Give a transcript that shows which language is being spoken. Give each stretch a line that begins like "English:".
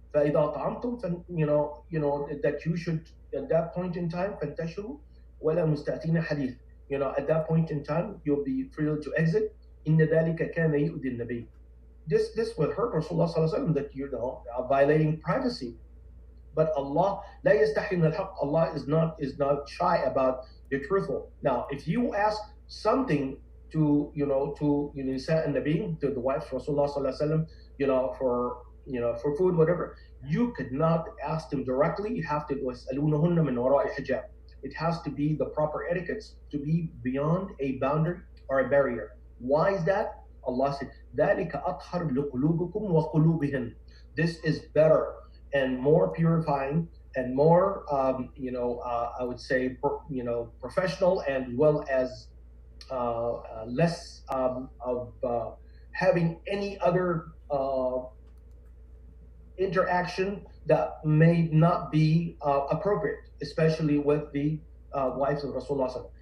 Arabic: فَإِذَا طَعَمْتُمْ,
English: that you should, at that point in time,
Arabic: فَانْتَشِرُوا وَلَا مُسْتَأْتِينَ حَدِيث.
English: At that point in time, you'll be free to exit.
Arabic: إِنَّ ذَلِكَ كَانَ يُؤْذِي النَّبِيِّ.
English: This would hurt Rasulullah ﷺ, that violating privacy. But
Arabic: Allah, لا يستحي من الحق.
English: Allah is not shy about the truthful. Now, if you ask something to Nisa and Nabi, to the wives of Rasulullah ﷺ, for food, whatever, you could not ask them directly. You have to
Arabic: وَاسْأَلُونَهُنَّ مِنْ وَرَاءِ الْحِجَابِ.
English: It has to be the proper etiquettes, to be beyond a boundary or a barrier. Why is that? Allah said,
Arabic: ذَلِكَ أَطْهَرُ لِقُلُوبِكُمْ وَقُلُوبِهِنْ.
English: This is better and more purifying and more, I would say, professional, and well as less of having any other interaction that may not be appropriate, especially with the wives of Rasulullah.